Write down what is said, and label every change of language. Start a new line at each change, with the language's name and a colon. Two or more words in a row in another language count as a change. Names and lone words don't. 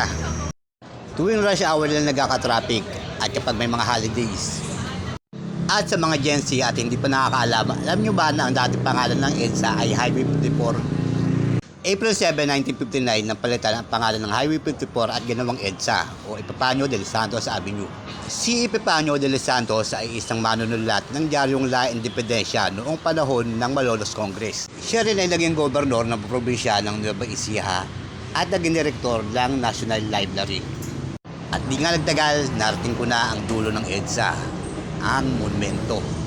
Filipino: Tuwing
English: rush hour
Filipino: lang nagkaka-traffic at kapag may mga holidays. At sa mga Gen Z at hindi pa nakakaalam, alam nyo ba na ang dating pangalan ng EDSA ay Highway 54? April 7, 1959 nang palitan ang pangalan ng Highway 54 at ginawang EDSA o Epifanio de los Santos Avenue. Si Epifanio de los Santos ay isang manunulat ng diaryong La Independencia noong panahon ng Malolos Congress. Siya rin ay naging gobernador ng probinsya ng Nueva Ecija at naging direktor ng National Library. At di nga nagtagal, narating ko na ang dulo ng EDSA, ang monumento.